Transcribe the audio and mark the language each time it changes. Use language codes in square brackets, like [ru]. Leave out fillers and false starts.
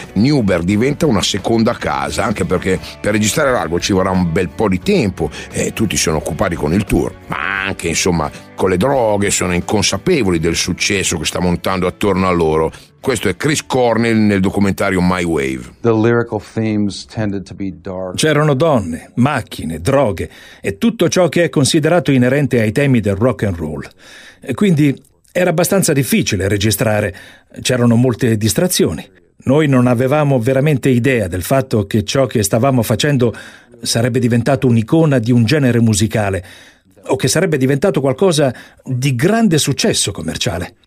[it] Newberg diventa una seconda casa, anche perché per registrare l'album ci vorrà un bel po' di tempo e tutti sono occupati con il tour, ma anche, insomma, con le droghe, sono inconsapevoli del successo che sta montando attorno a loro. Questo è Chris Cornell nel documentario My Wave. [en] The lyrical themes tended to be dark. [it] C'erano donne, macchine, droghe e tutto ciò che è considerato inerente ai temi del rock and roll. Quindi era abbastanza difficile registrare, c'erano molte distrazioni. Noi non avevamo veramente idea del fatto che ciò che stavamo facendo sarebbe diventato un'icona di un genere musicale o che sarebbe diventato qualcosa di grande successo commerciale.